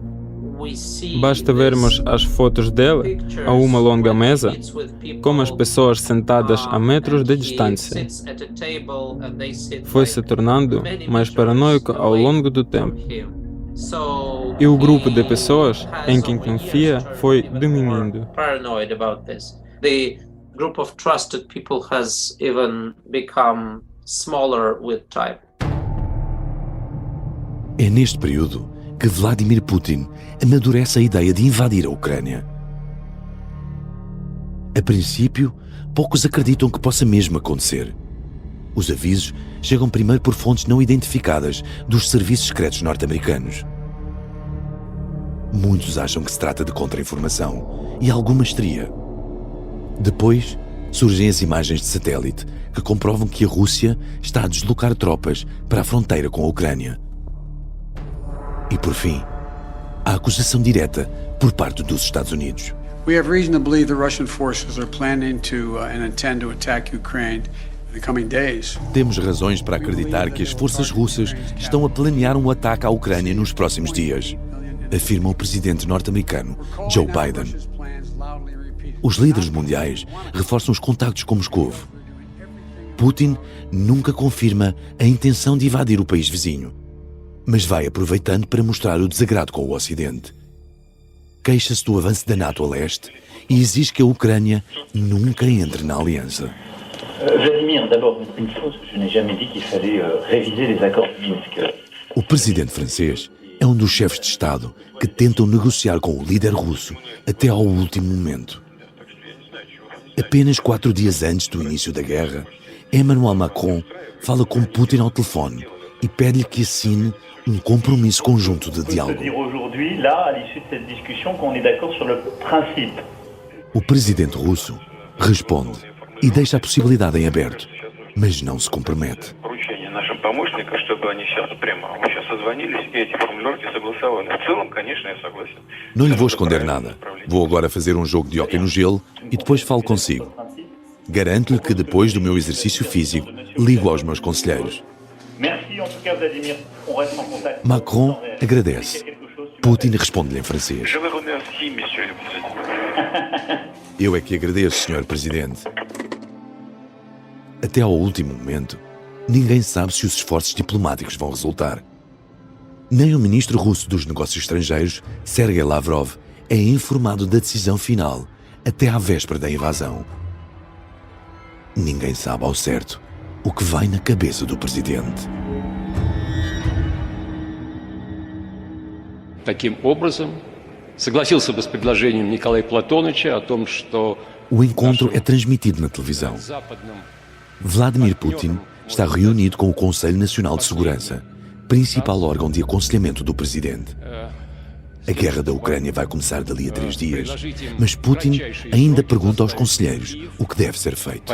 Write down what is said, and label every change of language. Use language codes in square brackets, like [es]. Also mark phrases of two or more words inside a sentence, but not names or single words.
[pt] Basta vermos as fotos dele a uma longa mesa, com as pessoas sentadas a metros de distância. Foi se tornando mais paranoico ao longo do tempo. E o grupo de pessoas em quem confia foi diminuindo. [en] Group of trusted people has even become smaller with time. [pt] É neste período que Vladimir Putin amadurece a ideia de invadir a Ucrânia. A princípio, poucos acreditam que possa mesmo acontecer. Os avisos chegam primeiro por fontes não identificadas dos serviços secretos norte-americanos. Muitos acham que se trata de contra-informação e alguma histeria. Depois, surgem as imagens de satélite que comprovam que a Rússia está a deslocar tropas para a fronteira com a Ucrânia. E, por fim, a acusação direta por parte dos Estados Unidos. [en] We have reason to believe the Russian forces are planning to and intend to attack Ukraine in the coming days. [pt] Temos razões para acreditar que as forças russas estão a planear um ataque à Ucrânia nos próximos dias, afirma o presidente norte-americano Joe Biden. Os líderes mundiais reforçam os contactos com Moscovo. Putin nunca confirma a intenção de invadir o país vizinho, mas vai aproveitando para mostrar o desagrado com o Ocidente. Queixa-se do avanço da NATO a leste e exige que a Ucrânia nunca entre na aliança. [fr] Vladimir, d'abord une chose, je n'ai jamais dit qu'il fallait réviser les accords de Minsk. [pt] O presidente francês é um dos chefes de Estado que tentam negociar com o líder russo até ao último momento. Apenas 4 dias antes do início da guerra, Emmanuel Macron fala com Putin ao telefone e pede-lhe que assine um compromisso conjunto de diálogo. O presidente russo responde e deixa a possibilidade em aberto, mas não se compromete. [ru] помощников, чтобы они сейчас прямо сейчас созвонились и эти формулировки согласовали. В целом, конечно, я согласен. [pt] Não lhe vou esconder nada. Vou agora fazer um jogo de hóquei no gelo e depois falo consigo. Garanto-lhe que depois do meu exercício físico, ligo aos meus conselheiros. [fr] Merci en tout cas, Vladimir. On reste en contact. [pt] Macron agradece. Putin responde-lhe em francês. [fr] Je vous remercie, monsieur le président. [pt] Eu é que agradeço, Sr. Presidente. Até ao último momento, ninguém sabe se os esforços diplomáticos vão resultar. Nem o ministro russo dos Negócios Estrangeiros, Sergei Lavrov, é informado da decisão final até à véspera da invasão. Ninguém sabe ao certo o que vai na cabeça do presidente. [ru] Таким образом, согласился бы с предложением Николая Платоновича о том, что [pt] O encontro é transmitido na televisão. Vladimir Putin está reunido com o Conselho Nacional de Segurança, principal órgão de aconselhamento do presidente. A guerra da Ucrânia vai começar dali a 3 dias, mas Putin ainda pergunta aos conselheiros o que deve ser feito.